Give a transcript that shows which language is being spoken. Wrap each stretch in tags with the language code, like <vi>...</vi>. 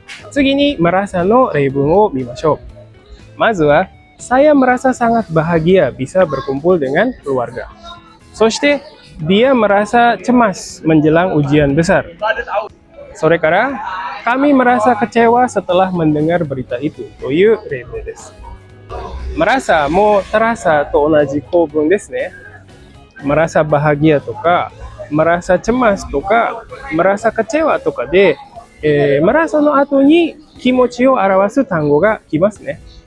<ja>次にmerasaの例文を見ましょう。まずは、</ja> <id>saya merasa sangat bahagia bisa berkumpul dengan keluarga.</id> <ja>そして、</ja> <id>dia merasa cemas menjelang ujian besar.</id> <ja>それから、</ja> <id>Kami merasa kecewa setelah mendengar berita itu.</id> <ja>という例文です。 merasa も terasa と同じ構文ですね。</ja> <id>merasa bahagia</id> <ja>とか、</ja> <id>merasa cemas</id> <ja>とか、</ja> <id>merasa kecewa</id> <ja>とかで、merasa の後に気持ちを表す単語が来ますね。</ja>